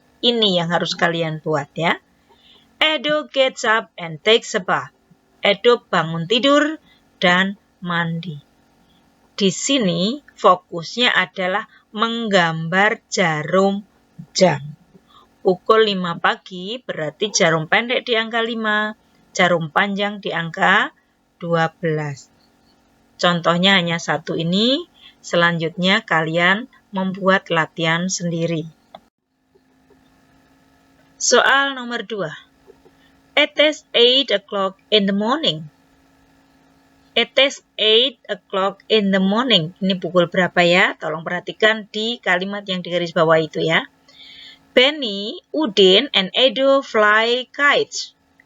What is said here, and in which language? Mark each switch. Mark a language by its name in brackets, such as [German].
[Indonesian] Ini yang harus kalian buat ya. [English] Edo gets up and takes a bath. [Indonesian] Edo bangun tidur dan mandi. Di sini fokusnya adalah menggambar jarum jam. Pukul 5 pagi berarti jarum pendek di angka 5, jarum panjang di angka 12. Contohnya hanya satu ini, selanjutnya kalian membuat latihan sendiri. Soal nomor 2. [English] It is 8 o'clock in the morning. It is 8 o'clock in the morning. [Indonesian] Ini pukul berapa ya? Tolong perhatikan di kalimat yang di garis bawah itu ya. [English] Benny, Udin, and Edo fly kites.